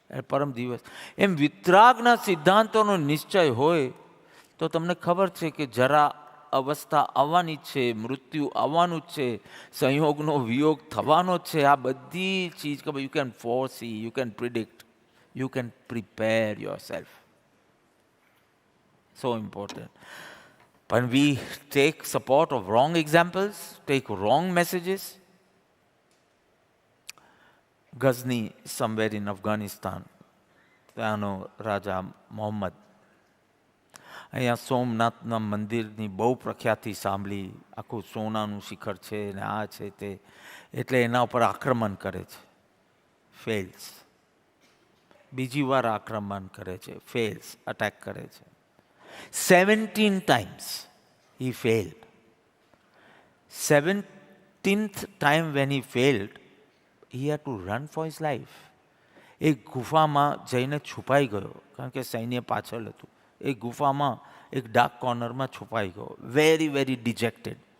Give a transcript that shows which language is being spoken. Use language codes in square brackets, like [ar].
[gu] પરમ દિવસ એમ વિતરાગના સિદ્ધાંતોનો નિશ્ચય હોય તો તમને ખબર છે કે જરા અવસ્થા આવવાની જ છે, મૃત્યુ આવવાનું જ છે, સંયોગનો વિયોગ થવાનો જ છે. આ બધી ચીજ કે you can ફોરસી, you can predict, you can prepare your self. [en] So important. When we take support of wrong examples, take wrong messages. [gu] Ghazni, somewhere in Afghanistan, ત્યાંનો રાજા મોહમ્મદ અહીંયા સોમનાથના મંદિરની બહુ પ્રખ્યાતિ સાંભળી, આખું સોનાનું શિખર છે ને આ છે તે, એટલે એના ઉપર આક્રમણ કરે છે. ફેલ્સ. બીજી વાર આક્રમણ કરે છે, ફેલ્સ, અટેક કરે છે. [en] 17 times he failed. 17th time when he failed, he had to run for his life. [gu] એક ગુફામાં જઈને છુપાઈ ગયો, કારણ કે સૈન્ય પાછળ હતું. એ ગુફામાં એક ડાર્ક કોર્નરમાં છુપાઈ ગયો, વેરી વેરી ડિજેક્ટેડ.